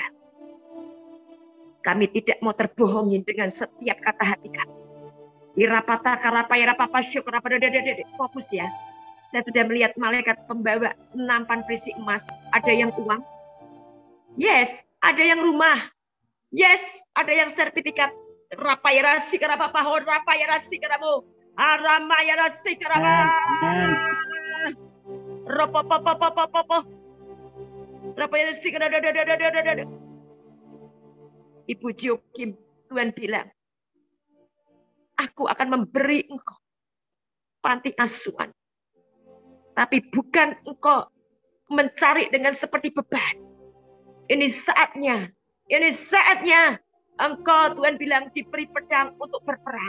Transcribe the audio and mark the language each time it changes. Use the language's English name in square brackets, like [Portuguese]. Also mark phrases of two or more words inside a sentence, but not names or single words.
[Indonesian] Kami tidak mau terbohongi dengan setiap kata hati kami. Fokus ya. Saya sudah melihat malaikat pembawa nampan berisi emas. Ada yang uang. Yes, ada yang rumah. Yes, ada yang sertifikat. Rapayarasi kerapa pahon, rapayarasi keramu. Aramayarasi kerama. Ropopopopopopopo. Ibu Jokim, Tuhan bilang, aku akan memberi engkau panti asuhan. Tapi bukan engkau mencari dengan seperti beban. Ini saatnya engkau, Tuhan bilang, diberi pedang untuk berperang.